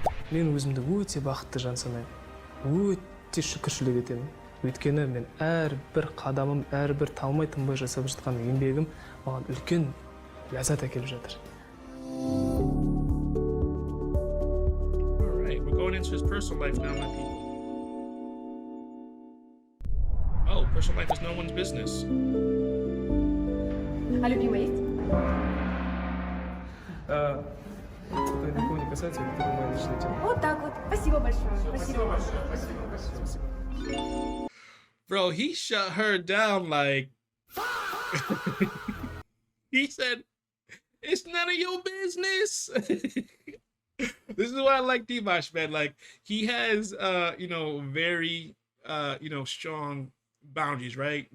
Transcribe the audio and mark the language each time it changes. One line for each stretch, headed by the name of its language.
Kazakh: Мен өзімді өте бақытты жан санаймын. Өте шүкіршілік етемін. Өйткені мен әрбір қадамым, әрбір талмай тынбай жасап жатқан еңбегім маған үлкен ләззат әкеліп жатыр.
English: All right, we're going into his personal life now, my people. Oh, personal life is no one's business.
Russian: А любимый есть? Это никого не касается, это моя личная тема. Вот так вот. Спасибо большое. Спасибо.
English: Bro, he shut her down like he said, it's none of your business. This is why I like Dimash, man. Like he has very strong boundaries, right?